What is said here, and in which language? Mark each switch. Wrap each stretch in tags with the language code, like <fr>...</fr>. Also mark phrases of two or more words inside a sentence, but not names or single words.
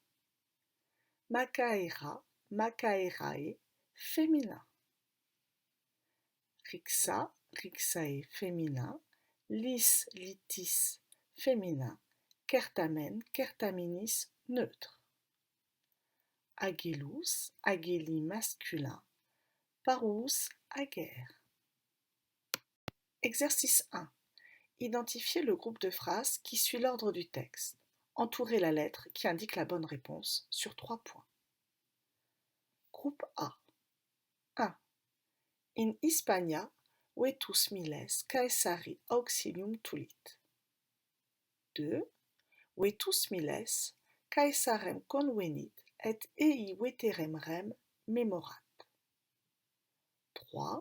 <la>Macaera, macaerae, féminin. Rixa, rixae, féminin. Lis, litis, féminin. Certamen, certaminis, neutre. Agellus, agelli masculin. Parus, aguerre.</la> <fr>Exercice 1. Identifiez le groupe de phrases qui suit l'ordre du texte. Entourez la lettre qui indique la bonne réponse sur 3 points. Groupe A. 1.</fr> <la>In Hispania, vetus miles Caesari auxilium tulit. 2. Vetus miles Caesarem convenit et ei veterem rem memorat. 3.</la>